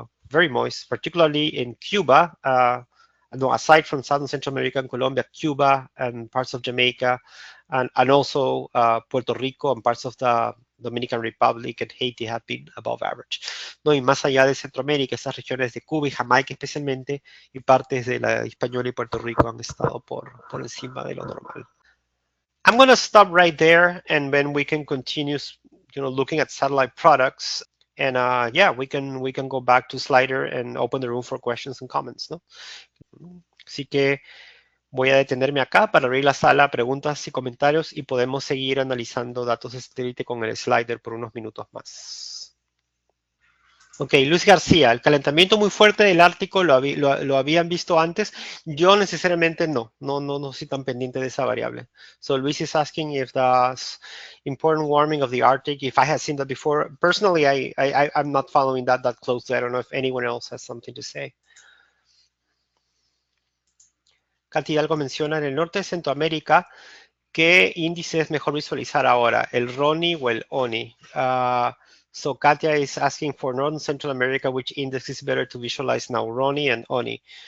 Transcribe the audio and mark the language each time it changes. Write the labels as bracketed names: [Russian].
[English] Very moist, particularly in Cuba, aside from South and Central America and Colombia, Cuba and parts of Jamaica, and also Puerto Rico and parts of the Dominican Republic and Haiti have been above average. [Spanish] ¿No? Y más allá de Centroamérica, esas regiones de Cuba y Jamaica especialmente, y partes de la Hispaniola y Puerto Rico han estado por encima de lo normal. [English] I'm going to stop right there, and then we can continue, looking at satellite products. And yeah, we can go back to Slider and open the room for questions and comments, ¿no? [Spanish] Así que voy a detenerme acá para abrir la sala a preguntas y comentarios y podemos seguir analizando datos de satélite con el Slider por unos minutos más. Ok, Luis García, el calentamiento muy fuerte del Ártico lo habían visto antes. Yo necesariamente no soy tan pendiente de esa variable. [English] So Luis is asking if the important warming of the Arctic, if I had seen that before. Personally, I'm not following that closely. I don't know if anyone else has something to say. [Spanish] Katy algo menciona en el norte de Centroamérica, ¿qué índice es mejor visualizar ahora, el RONI o el ONI? [English] So Katia is asking for Northern Central America, which index is better to visualize now, RONI and ONI?